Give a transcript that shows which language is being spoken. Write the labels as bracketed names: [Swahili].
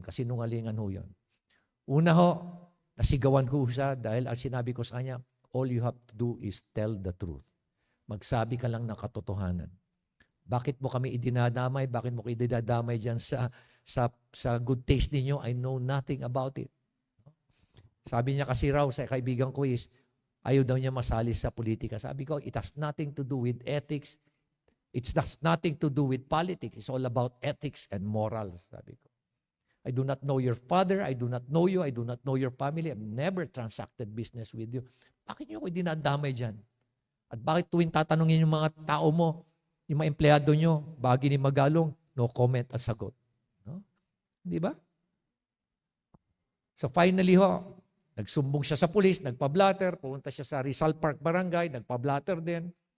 [Filipino] Kasi nungalingan ho yun. Una ho, nasigawan ko siya dahil ang sinabi ko sa kanya, [English] all you have to do is tell the truth. [Filipino] Magsabi ka lang ng katotohanan. Bakit mo kami idinadamay? Bakit mo idinadamay dyan sa Good Taste ninyo? [English] I know nothing about it. [Filipino] Sabi niya kasi raw sa kaibigan ko is, ayaw daw niya masali sa politika. [English] Sabi ko, it has nothing to do with ethics. It has nothing to do with politics. It's all about ethics and morals, [Filipino] sabi ko. [English] I do not know your father. I do not know you. I do not know your family. I've never transacted business with you. [Filipino] Bakit niyo ako dinadamay dyan? At bakit tuwing tatanungin yung mga tao mo, yung mga empleyado nyo, bagi ni Magalong, no comment at sagot. Di ba? So finally ho, nagsumbong siya sa pulis, nagpa-blatter, pumunta siya sa Rizal Park Barangay, nagpa-blatter din.